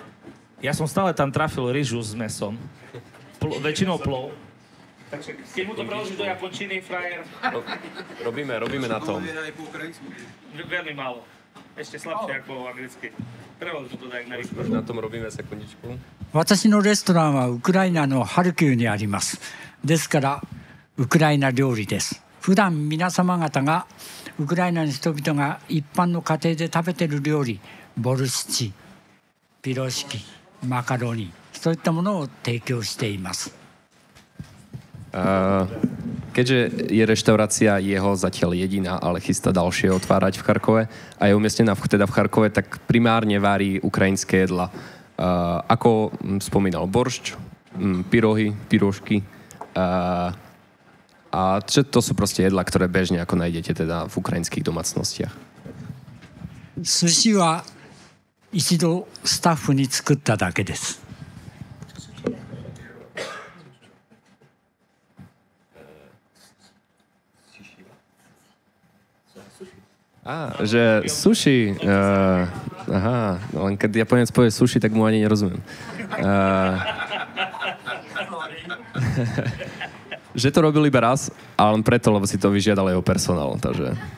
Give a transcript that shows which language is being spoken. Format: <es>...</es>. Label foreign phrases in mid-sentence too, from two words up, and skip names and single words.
<sk>Ja som stále tam trafil ryžu s mesom. Väčšinou plov. Takže keď mu to preložíš do japončiny, frajer. Robíme na tom. Veľmi málo. Ešte slabšie ako anglicky. Prelož to tak na rýchlo. Na tom robíme sekundičku.</sk> <ja>私のレストランはウクライナのハルキウにあります。ですからウクライナ料理です。普段皆様方がウクライナの人々が一般の家庭で食べている料理、ボルシチ、ピロシキ、マカロニ、そういったものを提供しています。</ja> <sk>Keďže je reštaurácia jeho zatiaľ jediná, ale chystá ďalšie otvárať v Charkove a je umiestnená teda v Charkove, tak primárne varí ukrajinské jedla. Ako spomínal, boršč, pyrohy, pyrošky a to sú proste jedlá, ktoré bežne ako nájdete teda v ukrajinských domácnostiach.</sk> <ja>寿司は一度スタッフに作っただけです。</ja> <sk>Že sushi, aha, len keď Japonec povie sushi, tak mu ani nerozumiem. Že to robil iba raz, ale len preto, lebo si to vyžiadal jeho personál, takže...</sk>